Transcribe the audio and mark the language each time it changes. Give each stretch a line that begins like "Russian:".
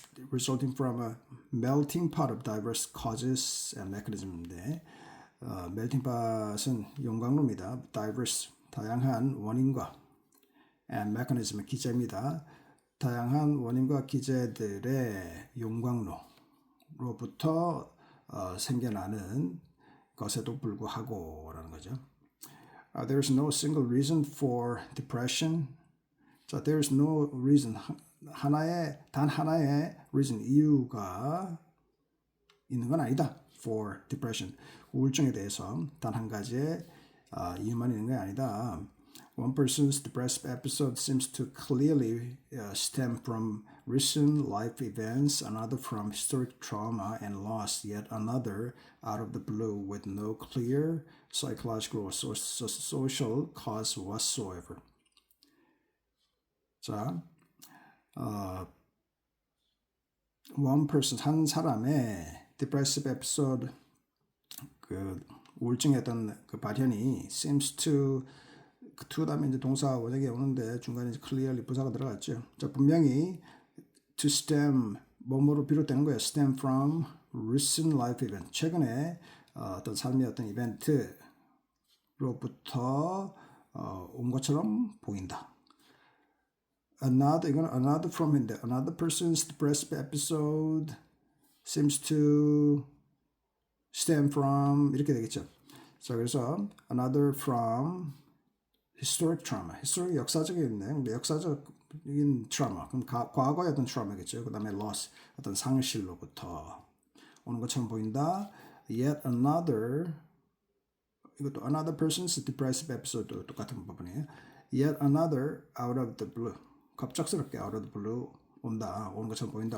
English: resulting from a melting pot of diverse causes and mechanism인데 melting pot은
Korean: 용광로입니다. diverse, 다양한 원인과 and mechanism, 기제입니다. 다양한 원인과 기제들의 용광로로부터 생겨나는 것에도 불구하고 라는 거죠.
English: There is no single reason for depression.
Korean: 자,
English: there is no reason,
Korean: 단 하나의 reason, 이유가 있는 건 아니다. For depression, 우울증에 대해서 단 한 가지의 이유만 있는 게 아니다.
English: One person's depressive episode seems to clearly stem from recent life events, another from historic trauma and loss, yet another out of the blue with no clear psychological or social cause whatsoever.
Korean: 자,
English: one person,
Korean: 한 사람의
English: depressive episode,
Korean: 그 우울증의 어떤 그 발현이 seems to 다음에 이제 동사 원형이 오는데 중간에 이제 clearly 부사가 들어갔죠. 자, 분명히 to stem 뭐뭐로 비롯되는 거예요.
English: stem from recent life event
Korean: 최근에 어떤 삶의 어떤 이벤트로부터 온 것처럼 보인다.
English: Another from인데 another person's depressive episode seems to stem from
Korean: 이렇게 되겠죠. 자, 그래서
English: another from historic trauma.
Korean: historic 역사적인데 근데 역사적인 trauma. 그럼 과거의 어떤 trauma겠죠. 그다음에 loss 어떤 상실로부터 오는 것처럼 보인다.
English: Yet another 이것도 another person's depressive episode도
Korean: 똑같은 부분이에요.
English: Yet another out of the blue.
Korean: 갑작스럽게
English: out of the blue
Korean: 오는 것처럼 보인다.